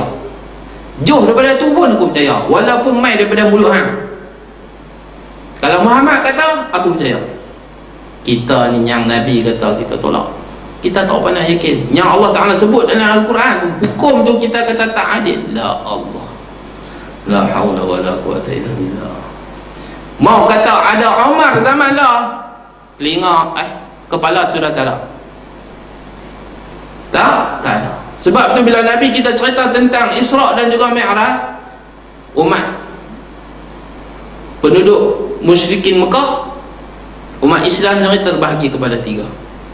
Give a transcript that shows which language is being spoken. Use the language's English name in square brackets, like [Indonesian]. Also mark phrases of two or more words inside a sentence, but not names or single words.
[Malay] Jauh daripada tu pun aku percaya, walaupun mai daripada mulut hang. Kalau Muhammad kata, aku percaya. Kita ni yang Nabi kata, kita tolak. Kita tak pernah yakin. Yang Allah Ta'ala sebut dalam Al-Quran, hukum tu kita kata tak adil. [Arabic] لا الله، لا حول ولا قوة إلا بالله. [Malay] Mau kata ada Umar zaman lah, telinga kepala sudah tak ada. Tak ada. Sebab tu bila Nabi kita cerita tentang Isra' dan juga Mi'raj, umat penduduk musyrikin Mekah, umat Islam ni terbahagi kepada 3.